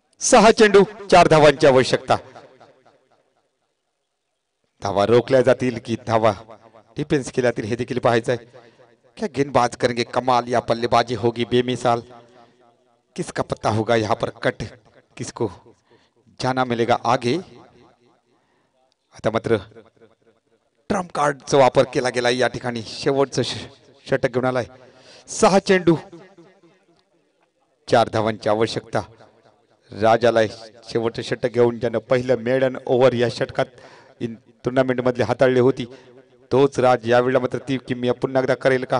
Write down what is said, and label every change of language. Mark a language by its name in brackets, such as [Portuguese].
[Marathi] सहा चेंडू 4 धावांची आवश्यकता। धावा रोखल्या जातील की धावा डिफेंस केल्या जातील हे देखील पाहायचं आहे। [Hindi] क्या गेंदबाज करेंगे कमाल या बल्लेबाजी होगी बेमिसाल। किसका पत्ता होगा यहाँ पर कट, किसको जाना मिलेगा आगे। [Marathi] आता मात्र ट्रम्प कार्डचा वापर केला गेला या ठिकाणी। शेवटचं षटक घेऊन आलाय। 6 चेंडू 4 धावांची आवश्यकता। राजाला शेवटचं षटक घेऊन ज्यानं पहिलं मेडन ओव्हर या षटकात टुर्नामेंट मध्ये हाताळली होती तोच राज यावेळेला मात्र ती किमया पुन्हा एकदा करेल का।